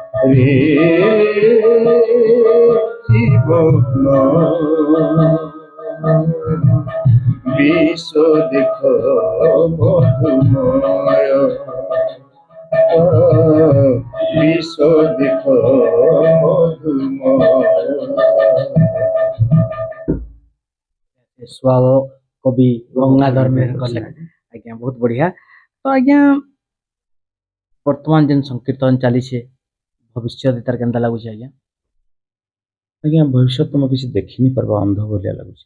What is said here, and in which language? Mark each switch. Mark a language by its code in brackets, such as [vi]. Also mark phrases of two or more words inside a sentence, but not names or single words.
[or] ରେ ଜୀବନ ବିଶ୍ୱ ଦେଖ ମଧୁମୟ ବିଶ୍ୱ ଦେଖ ମଧୁମୟ। ସ୍ୱ କବି ଗଙ୍ଗାଧର ମେହେରଙ୍କ ଲେଖା। ଆଜ୍ଞା ବହୁତ ବଢିଆ। ତ ଆଜ୍ଞା ବର୍ତ୍ତମାନ ଯେନ୍ ସଂକୀର୍ତ୍ତନ ଚାଲିଛେ ଭବିଷ୍ୟତ ତାର କେନ୍ତା ଲାଗୁଛି ଆଜ୍ଞା? ଆଜ୍ଞା ଭବିଷ୍ୟତ ମୁଁ କିଛି ଦେଖିନି ପାରବା, ଅନ୍ଧ ଭଳିଆ ଲାଗୁଛି।